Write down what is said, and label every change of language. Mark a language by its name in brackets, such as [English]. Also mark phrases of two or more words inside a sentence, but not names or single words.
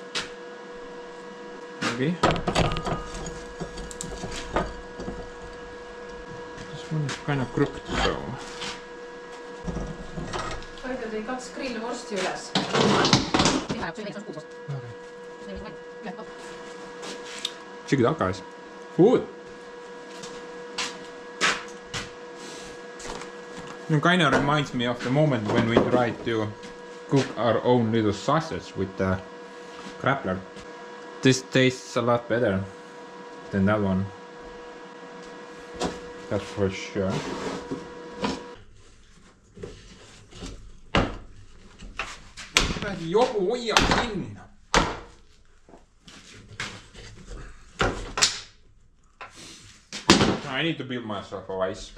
[English] Maybe. This one is kind of crooked, so. [Estonian] Hoida tõi 2 grillvorsti üles. Isegi tagas. [English] Food! It kind of reminds me of the moment when we tried to cook our own little sausage with the grappler. This tastes a lot better than that one. That's for sure. [Estonian] Joku hoia kinni. [English] I need to build myself a vice.